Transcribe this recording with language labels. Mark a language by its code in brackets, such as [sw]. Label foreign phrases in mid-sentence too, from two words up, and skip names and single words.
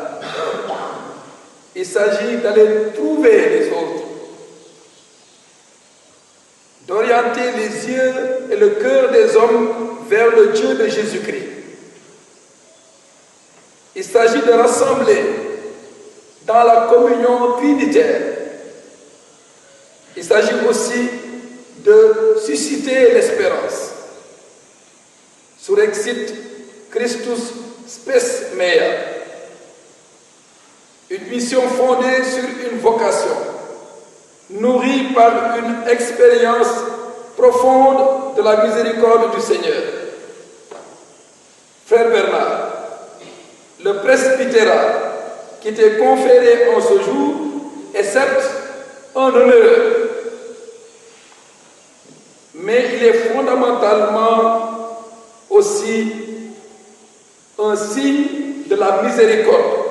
[fr] Il s'agit d'aller trouver les autres, d'orienter les yeux et le cœur des hommes vers le Dieu de Jésus-Christ. Il s'agit de rassembler dans la communion trinitaire. Il s'agit aussi de susciter l'espérance. [la] Surexit Christus spes mea. [fr] Une mission fondée sur une vocation, nourrie par une expérience profonde de la miséricorde du Seigneur. Frère Bernard, le presbytérat qui t'est conféré en ce jour est certes un honneur, mais il est fondamentalement aussi un signe de la miséricorde.